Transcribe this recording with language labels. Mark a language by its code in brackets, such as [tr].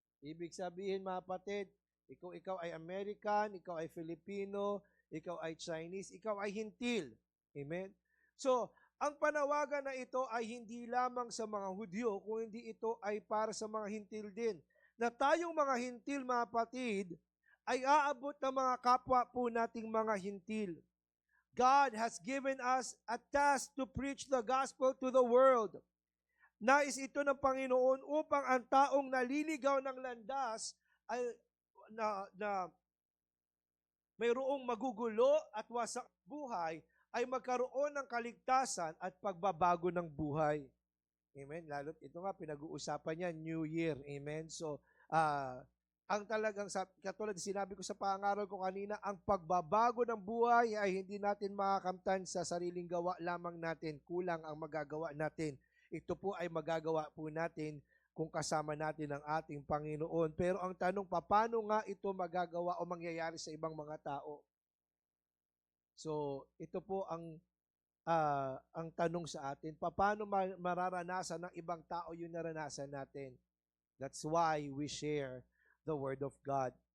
[tl] Ibig sabihin, mga kapatid, ikaw ay American, ikaw ay Filipino, ikaw ay Chinese, ikaw ay hintil. Amen? So, ang panawagan na ito ay hindi lamang sa mga Hudyo, kundi ito ay para sa mga hintil din. Na tayong mga hintil, mga kapatid, ay aabot ng mga kapwa po nating mga hintil. [en] God has given us a task to preach the gospel to the world. [tl] Nais ito ng Panginoon upang ang taong naliligaw ng landas ay na mayroong magugulo at wasak buhay ay magkaroon ng kaligtasan at pagbabago ng buhay. Amen. Lalo't ito nga, pinag-uusapan niya, New Year. Amen. So, ang talagang, katulad sinabi ko sa pangaral ko kanina, ang pagbabago ng buhay ay hindi natin makakamtan sa sariling gawa lamang natin. Kulang ang magagawa natin. Ito po ay magagawa po natin kung kasama natin ang ating Panginoon. Pero ang tanong, paano nga ito magagawa o mangyayari sa ibang mga tao? So, ito po ang tanong sa atin, paano mararanasan ng ibang tao yung naranasan natin? [en] That's why we share the Word of God.